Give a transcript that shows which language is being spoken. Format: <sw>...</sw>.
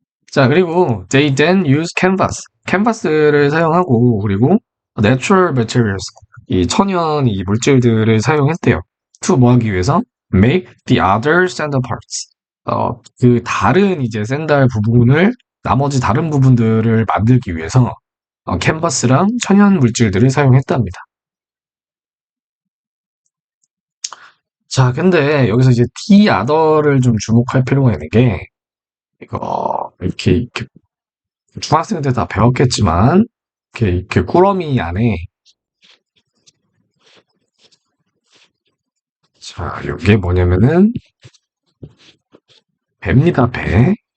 <ko>자, 그리고</ko> <en>they then use canvas.</en> <ko>캔버스를 사용하고, 그리고</ko> <en>natural materials,</en> <ko>이 천연 이 물질들을 사용했대요. to 뭐 하기 위해서?</ko> <en>make the other sandal parts.</en> <ko>그 다른 이제 샌들 부분을, 나머지 다른 부분들을 만들기 위해서 캔버스랑 천연 물질들을 사용했답니다. 자, 근데 여기서 이제 the other를 좀 주목할 필요가 있는 게, 이거 이렇게 중학생 때 다 배웠겠지만 이렇게 꾸러미 안에, 자, 이게 뭐냐면은 배입니다. 배.</ko>